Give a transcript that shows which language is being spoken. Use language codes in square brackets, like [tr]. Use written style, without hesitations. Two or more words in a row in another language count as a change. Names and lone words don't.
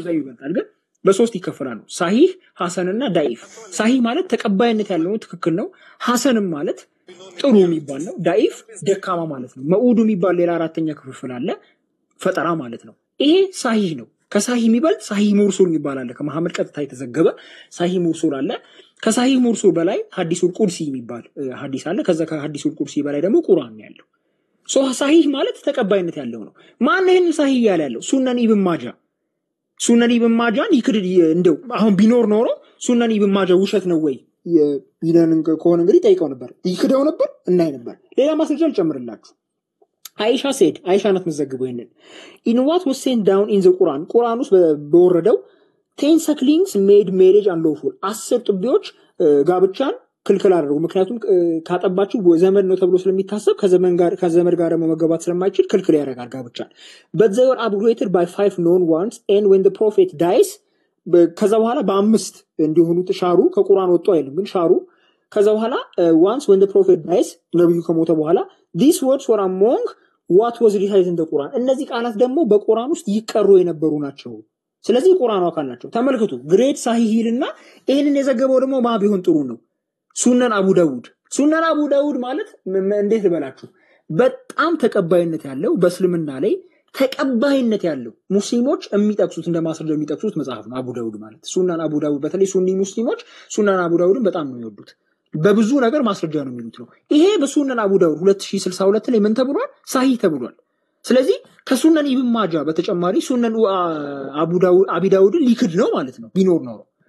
[am] ይበልጣል ግን በሶስት ይከፈላሉ ሳሂህ ሐሰንና ዳኢፍ ሳሂህ ማለት ተቀባይነት ያለው ትክክል ነው ሐሰንም ማለት ጥሩ የሚባል ነው ዳኢፍ ደካማ ማለት ነው መኡዱ የሚባል ሌላ አራተኛ ክፍል አለ ፈጠራ ማለት ነው ይሄ ሳሂህ ነው ከሳሂህ የሚበልጥ ሳሂህ ሙርሱል የሚባል አለ ከመሐመድ ቀጥታ የተዘገበ ሳሂህ ሙርሱል አለ ከሳሂህ ሙርሱል በላይ ሐዲሱል ቁድሲ የሚባል ሐዲስ አለ ከዛ ከሐዲሱል ቁድሲ በላይ ደግሞ ቁርአን ነው ያለው ሳሂህ ማለት ተቀባይነት ያለው ነው ማን ይሄን ሳሂህ ያለው ሱነን ኢብን ማጃን ይክድ እንደው አሁን ቢኖር ኖሮ ሱነን ኢብን ማጃ ውሸት ነው ወይ ይለን ከሆነ እንግዲህ ጠይቀው ነበር ይክደው ነበር እናይ ነበር ሌላ ማስረጃ ልጨምርላችሁ Aisha said, Aisha ናት መዘግበው ይሄንን [en] in what was sent down in the Quran [am] ቁርአን ውስጥ በወረደው [en] 10 sucklings made marriage unlawful [am] 10 ጥቢዎች ጋብቻን ክልክል አደረጉ ምክንያቱም ካጠባችሁ ዘመድ ነው ተብሎ ስለሚታሰብ ከዘመድ ጋር መገባት ስለማይችል ክልክል ያደርጋል ጋብቻን [en] but they were abrogated by 5 known ones and when the prophet dies [am] ከዛ በኋላ በአምስት እንዲሆኑ ተሻሩ ከቁርአን ወጡ አይልም ግን ሻሩ ከዛ በኋላ [en] once when the prophet dies [am] ነብዩ ከሞተ በኋላ [en] these words were among what was recited in the Quran [am] እነዚህ ቃላት ደግሞ በቁርአን ውስጥ ይቀሩ የነበሩ ናቸው ስለዚህ ቁርአኑ አካል ናቸው ተመልከቱ ግሬት ሳሂሂልና ይሄንን የዘገበው ደግሞ ማ ቢሆን ጥሩ ነው ሱነን አቡ ዳውድ ማለት እንዴት ልበላችሁ በጣም ተቀባይነት ያለው በእስልምና ላይ ተቀባይነት ያለው ሙስሊሞች የሚጠቅሱት እንደማስረጃ የሚጠቅሱት መጽሐፍ ነው አቡ ዳውድ ማለት ሱነን አቡ ዳውድ በተለይ ሱኒ ሙስሊሞች ሱነን አቡ ዳውድን በጣም ነው የሚወዱት በብዙ ነገር ማስረጃ ነው የሚሉት ነው ይሄ በሱነን አቡ ዳውድ 2062 ላይ ምን ተብሏል ሳሂህ ተብሏል ስለዚህ ከሱነን ኢብን ማጃ በተጨማሪ ሱነን አቡ ዳውድን ሊክድ ነው ማለት ነው ቢኖር ነው